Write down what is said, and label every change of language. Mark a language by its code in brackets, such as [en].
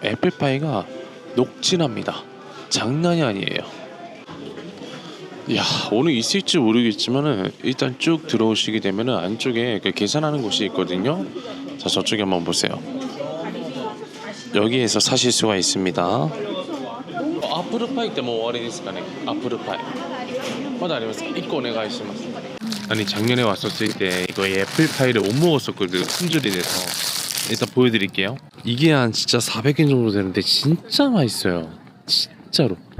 [ko] 애플파이가 녹진합니다. 장난이 아니에요. 야, 오늘 있을지 모르겠지만은 일단 쭉 들어오시게 되면은 안쪽에 그 계산하는 곳이 있거든요. 자, 저쪽에 한번 보세요. 여기에서 사실 수가 있습니다. [ja] 애플파이ってもう終わりですかね? 애플파이. まだありますか?1個お願いします. [ko] 아니, 작년에 왔었을 때 이거 애플파이를 못 먹었었거든요. 품절이 돼서. 일단 보여드릴게요. 이게 한 진짜 400엔 정도 되는데 진짜 맛있어요. 진짜로.